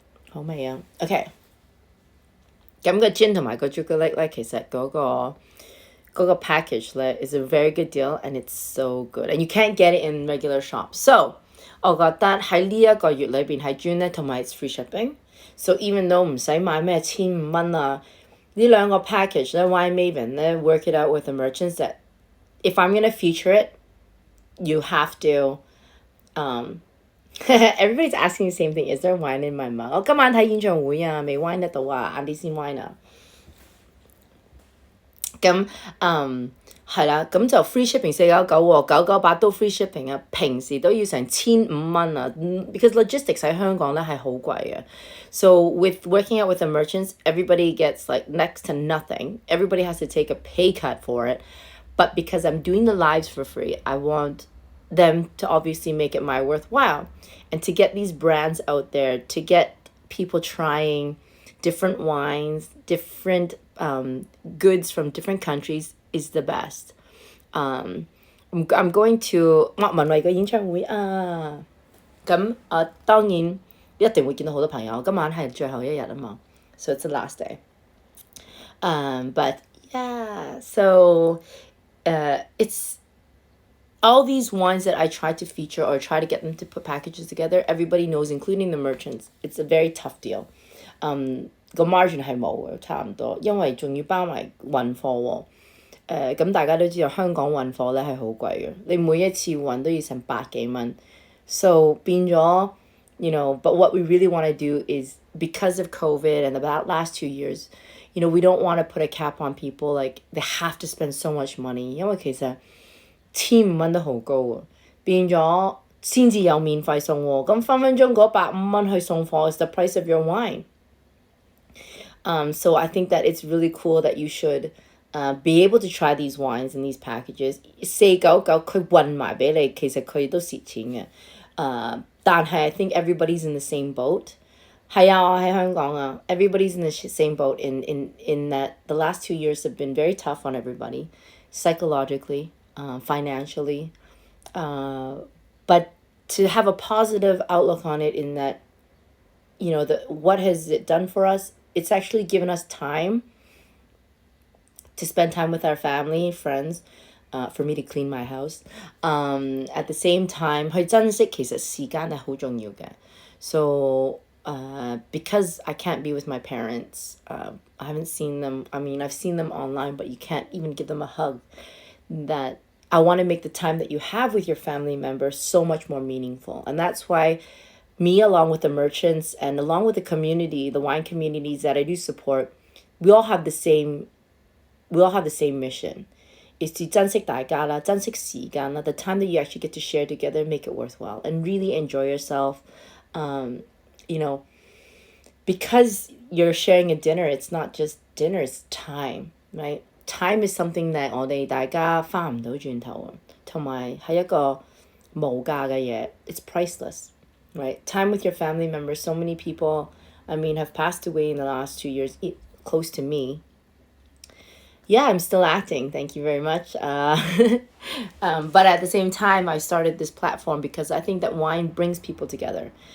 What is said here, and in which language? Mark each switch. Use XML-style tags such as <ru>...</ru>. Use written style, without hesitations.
<zh>好味啊 OK 咁個 gin 同埋個朱古力咧其實嗰個 package 咧</zh> <en>is a very good deal and it's so good and you can't get it in regular shops so</en> <zh>我覺得喺呢一個月裏邊喺 June 咧同埋</zh> <en>it's free shipping so even though</en> <zh>唔使買咩1500蚊啊呢兩個 package 咧</zh> <en>Wine Maven 咧 work it out with the merchants that if I'm gonna feature it, you have to everybody's asking the same thing. Is there wine in my mug?</en> <zh>我今晚睇演唱會啊，未 wine 得到啊，晏啲先 wine 啊。咁係啦，咁就 free shipping 499喎，998都 free shipping 啊，平時都要成1500蚊啊，</zh> <en>because logistics</en> <zh>喺香港咧係好貴嘅。</zh> <en>So with working out with the merchants, everybody gets like next to nothing. Everybody has to take a pay cut for it. But because I'm doing the lives for free, I want them to obviously make it my worthwhile. And to get these brands out there, to get people trying different wines, different goods from different countries is the best. I'm going to</en> <zh>文慧嘅演唱會啊，咁當然一定會見到好多朋友。今晚係最後一日啊嘛，</zh> <en>so it's the last day. But yeah, so it's all these wines that I try to feature or try to get them to put packages together. Everybody knows, including the merchants, it's a very tough deal.</en> <zh>個 margin 係冇嘅，差唔多，因為仲要包埋運貨喎。咁大家都知道香港運貨咧係好貴嘅，你每一次運都要成百幾蚊。</zh> <en>So</en> <zh>變咗</zh> <en>but what we really want to do is because of COVID and about last 2 years, we don't want to put a cap on people like they have to spend so much money，</en> <zh>因為其實15蚊都好高啊，變咗先至有免費送喎，咁分分鐘嗰150蚊去送貨</zh> <en>is the price of your wine. So I think that it's really cool that you should be able to try these wines and these packages.</en> <zh>499佢運埋俾你，其實佢都蝕錢嘅。但係</zh> <en>I think everybody's in the same boat.</en> <zh>係啊，我喺香港啊。</zh> <en>Everybody's in the same boat in that the last 2 years have been very tough on everybody, psychologically, financially. But to have a positive outlook on it in that, what has it done for us? It's actually given us time to spend time with our family, friends, for me to clean my house. At the same time,</en> <zh>去珍惜其實時間係好重要嘅。</zh> <en>So, because I can't be with my parents, I haven't seen them. I mean, I've seen them online, but you can't even give them a hug. That I want to make the time that you have with your family members so much more meaningful. And that's why me, along with the merchants and along with the community, the wine communities that I do support, we all have the same mission. Is to</en> <zh>珍惜大家啦，珍惜時間啦，</zh> <en>the time that you actually get to share together, make it worthwhile and really enjoy yourself. Because you're sharing a dinner, it's not just dinner, it's time, right? Time is something that</en> <zh>我哋大家翻唔到轉頭啊，同埋係一個無價嘅嘢。</zh> <en>It's priceless, right? Time with your family members. So many people, have passed away in the last 2 years, close to me. Yeah, I'm still acting. Thank you very much. But at the same time, I started this platform because I think that wine brings people together.</en>